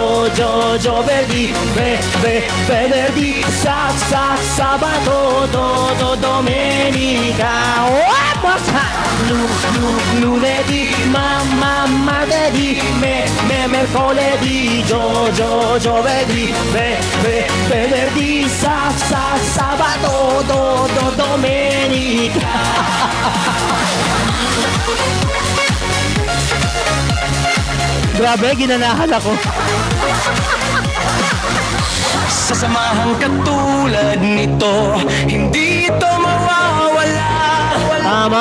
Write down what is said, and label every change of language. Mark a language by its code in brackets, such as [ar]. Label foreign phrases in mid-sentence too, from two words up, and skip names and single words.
[it] giovedì, venerdì, sabato, domenica. [en] One more time. [it] Lunedì, martedì, mercoledì, giovedì, venerdì, sabato, domenica. [tl] Grabe, ginanahan ako. Sa samahang katulad nito, hindi ito mawawala. Tama.